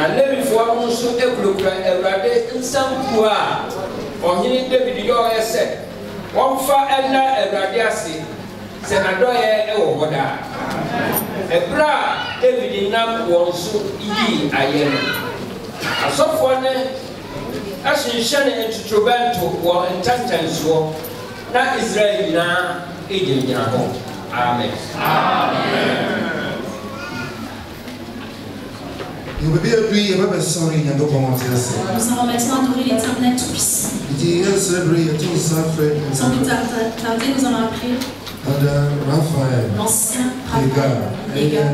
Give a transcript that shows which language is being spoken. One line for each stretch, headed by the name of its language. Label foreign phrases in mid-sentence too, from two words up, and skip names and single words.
Akan: Lewifoɔ no nso kurakura Awurade nsampuo a ɔhene David yɛ ɔyɛ sɛ wɔmfa ɛna Awurade ase sɛ n'adɔyɛ ɛwɔ hɔ daa ɛberɛ a David nam wɔn so yii ayɛ no Asɔfoɔ ne ahyenhyɛ ntotorobɛnto wɔ ntantansoɔ na Israel nyinaa egyinagyina hɔ. Amen.
French: Nous allons maintenant adorer l'Éternel Tout-Puissant. Sans plus tarder, nous allons appeler l'ancien Raphaël